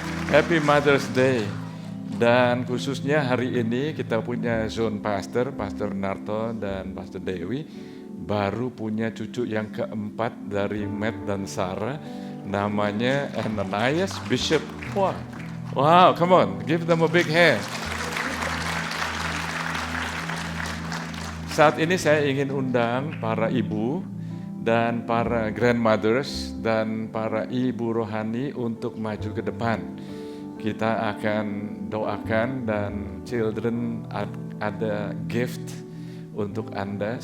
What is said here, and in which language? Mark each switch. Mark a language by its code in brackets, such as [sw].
[en] Happy Mother's Day. [id] Dan khususnya hari ini kita punya zone pastor, Pastor Narto dan Pastor Dewi, baru punya cucu yang keempat dari Matt dan Sarah, namanya Ananias Bishop. [en] Wow, come on, give them a big hand. [id] Saat ini saya ingin undang para ibu dan para grandmothers dan para ibu rohani untuk maju ke depan. Kita akan doakan dan children ada gift untuk Anda.